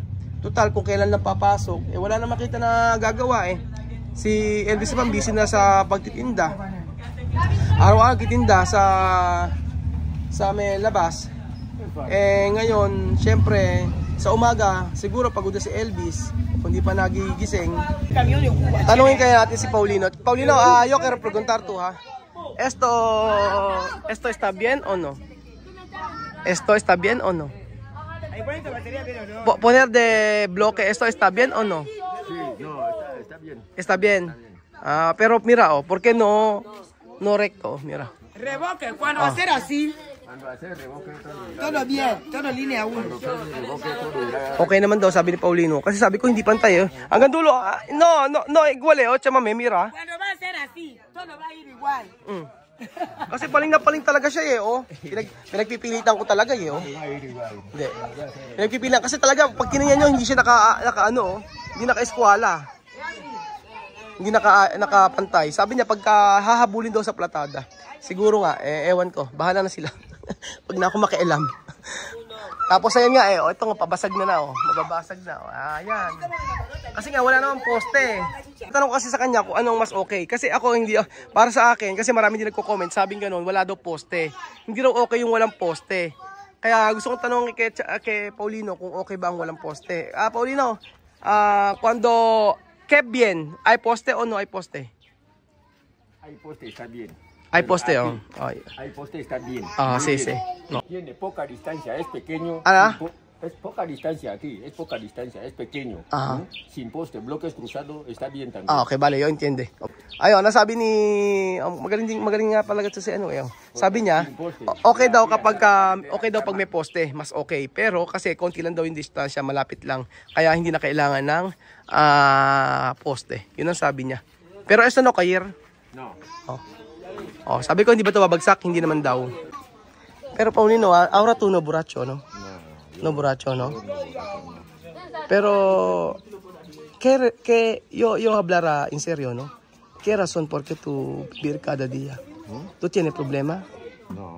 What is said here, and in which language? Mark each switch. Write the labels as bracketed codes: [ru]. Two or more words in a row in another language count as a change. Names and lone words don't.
[tl] Total, kung kailan lang papasok, wala na makita na gagawa Si Elvis naman busy na sa pagtitinda. Araw-araw titinda sa may labas. Ngayon, syempre, sa umaga, siguro pagod na si Elvis. Kung di pa nagigising. Tanungin kaya natin si Paulino. [es] Paulino, yo quiero preguntar tú, ha. Esto está bien o no? ¿Esto está bien o no? Poner de bloque, ¿esto está bien o no? Sí, no, está bien. Está bien. Pero mira, ¿por qué no recto? Mira. Revoque, cuando va a ser así, Cuando hace revoque todo bien, todo línea 1. [tl] Okay naman daw, sabi ni Paulino. Kasi sabi ko, hindi pantay. Hanggang dulo, [es] no, igual Chamame, mira. Cuando va a ser así, todo va a ir igual. [tl] Kasi paling na paling talaga siya pinagpipilitan ko talaga Hindi. Pinagpipilitan kasi talaga pag tinignan niyo hindi siya hindi naka-eskwela. Hindi nakapantay. Sabi niya pagka hahabulin daw sa platada. Siguro nga ewan ko, bahala na sila. Pag na ako makialam. Tapos ayun nga ito nga pabasag na mababasag na. Ayan. Kasi nga wala namang poste. Tanong ko kasi sa kanya kung anong mas okay. Kasi ako hindi, para sa akin, kasi marami din nagko-comment, sabing gano'n, wala daw poste. Hindi daw okay yung walang poste. Kaya gusto kong tanong kay Paulino kung okay ba ang walang poste. [es] Paulino, cuando que bien, ¿hay poste o no hay poste? Hay poste, está bien. Hay poste, Hay poste, está bien. Sí. No. Tiene poca distancia, es pequeño. Es poca distancia aquí, es poca distancia, es pequeño. Sin poste, bloques cruzados, está bien también. [tl] Okay, bale, [es] yo entiende. [tl] Ayun, nasabi ni magaling nga pala ito si ano eh. Sabi niya, okay daw kapag okay daw pag may poste, mas okay. Pero kasi konti lang daw yung distansya, malapit lang. Kaya hindi na kailangan ng poste. Yun ang sabi niya. [es] Pero esto no kayer. No. [tl] Oh, sabi ko hindi ba ito babagsak? Hindi naman daw. [es] Pero Paulino, ahora tú no borracho, no? No borracho, no? Pero que yo hablar en serio, ¿no? ¿Qué razón por qué tú vivir cada día? ¿Tú tienes problema? No.